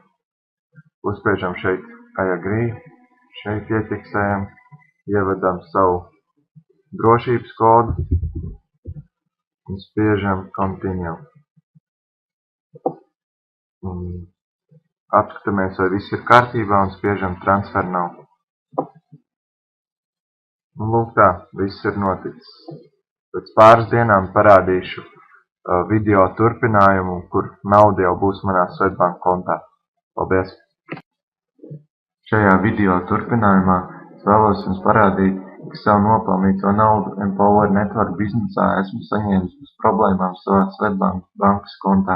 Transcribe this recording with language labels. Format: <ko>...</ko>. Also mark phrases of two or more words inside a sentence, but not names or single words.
<lv>Uzspiežam šeit</lv> <en>I agree,</en> <lv>šeit ieķeksējam, ievadam savu drošības kodu un spiežam continue. Apskatāmies, vai viss ir kārtībā un spiežam</lv> <en>transfer now.</en> <lv>Un lūk tā, viss ir noticis. Pēc pāris dienām parādīšu video turpinājumu, kur nauda jau būs manā Swedbank kontā. Paldies! Šajā video turpinājumā es vēlos jums parādīt, ka savu nopelnīto naudu Empower Network biznesā esmu saņēmis bez problēmām savā Swedbank bankas kontā.</lv>